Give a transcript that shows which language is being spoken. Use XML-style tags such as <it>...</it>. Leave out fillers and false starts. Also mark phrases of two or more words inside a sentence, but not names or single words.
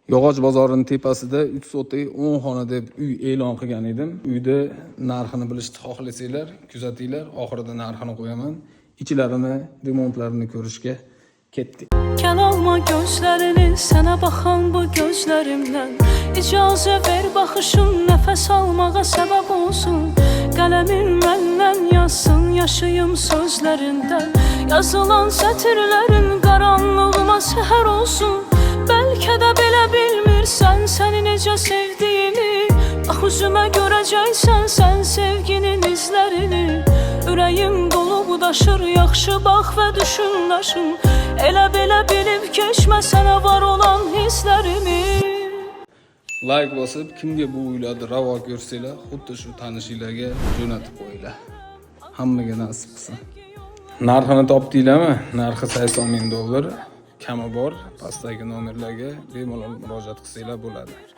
<uz>Yog'och bozorining tepasida 3 sotik 10 xona deb uy e'lon qilgan edim. Uyda narxini bilishni xohlasanglar, kuzatinglar, oxirida narxini qo'yaman. İçlarini, remontlarini ko'rishga ketdik.</uz> <az>Kel alma gözlerini, sana baxan bu gözlerimden. İcazə ver baxışın, nəfəs almağa səbəb olsun. Qələmin məndən yazsın, yaşayım sözlərindən. Yazılan sətirlərin qaranlığıma səhər olsun. Bəlkə də belə bilmirsən, səni necə sevdiyimi. Bax üzümə görəcəksən, sən sevginin izlərini. Ürəyim dolu daşır, yaxşı bax və düşün daşın. Elə belə bilib keçmə sənə var olan hisslərimi.</az> <uz>Like bosib, kimga bu uylarni ravo ko'rsanglar, xuddi shu tanishinglarga jo'natib qo'yinglar. Hammaga nasib qilsin. Narxini topdinglarmi? Narxi $80,000. Kami bor, pastdagi nomerlarga bemalol murojaat qilsanglar bo'ladi.</uz>